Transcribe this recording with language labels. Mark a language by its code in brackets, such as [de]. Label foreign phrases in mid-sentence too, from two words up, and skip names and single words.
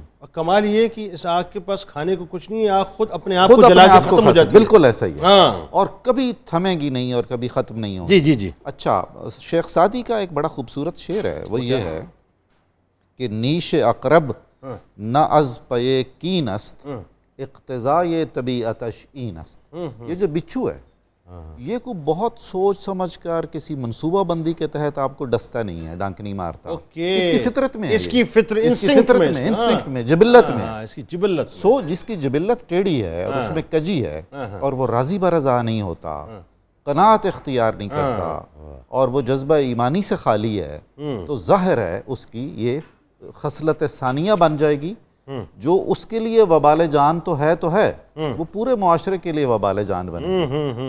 [ur] اور کمال یہ ہے کہ اس آگ کے پاس کھانے کو کچھ نہیں ہے، آگ خود اپنے آپ کو جلا کے ختم ہو جاتی ہے۔ بالکل ایسا ہی ہے، اور کبھی تھمے گی نہیں اور کبھی ختم نہیں ہوگی۔ جی۔ اچھا، شیخ سعدی کا ایک بڑا خوبصورت شعر ہے، وہ یہ ہے کہ [fa] نیش اقرب نہ از پے کین است، اقتضائے طبیعتش این است۔ [ur] یہ جو بچھو ہے یہ کو بہت سوچ سمجھ کر کسی منصوبہ بندی کے تحت آپ کو ڈستا نہیں ہے، ڈانک نہیں مارتا، اس کی فطرت میں، اس کی انسٹنکٹ میں، جبلت میں، اس کی جبلت، سو جس کی جبلت ٹیڑھی ہے اور اس میں کجی ہے اور وہ راضی برضا نہیں ہوتا، قناعت اختیار نہیں کرتا، اور وہ جذبہ ایمانی سے خالی ہے، تو ظاہر ہے اس کی یہ خصلت ثانیہ بن جائے گی جو اس کے لیے وبال جان تو ہے وہ پورے معاشرے کے لیے وبال جان بنے۔